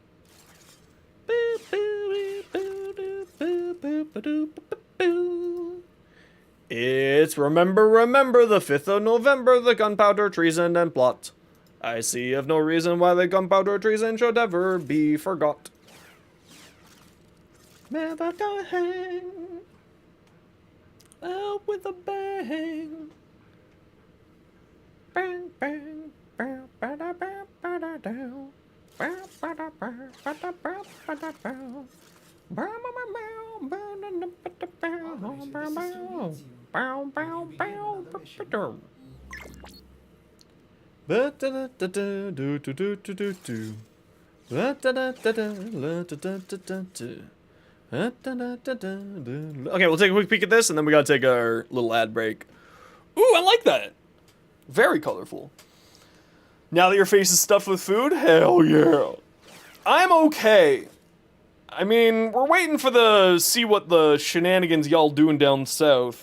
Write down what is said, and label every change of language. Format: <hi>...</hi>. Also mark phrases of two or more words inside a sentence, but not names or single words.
<en>It's remember the 5th of November, the gunpowder treason and plot. I see of no reason why the gunpowder treason should ever be forgot. Never gonna hang out with a bang. Bang, bang, bang, ba-da, ba, ba-da, down. Bow, ba-da, ba, ba-da, ba, ba-da, bow. Bow, bow, bow, bow, ba-da, bow, bow, bow. Bow, bow, bow, ba-da-dum. Ba-da-da-da-da-do-do-do-do-do. Ba-da-da-da-da-da-da-da-da-da. Okay, we'll take a quick peek at this, and then we gotta take our little ad break. Ooh, I like that. Very colorful. Now that your face is stuffed with food, hell yeah. I'm okay. I mean, we're waiting for see what the shenanigans y'all doing down south.</en>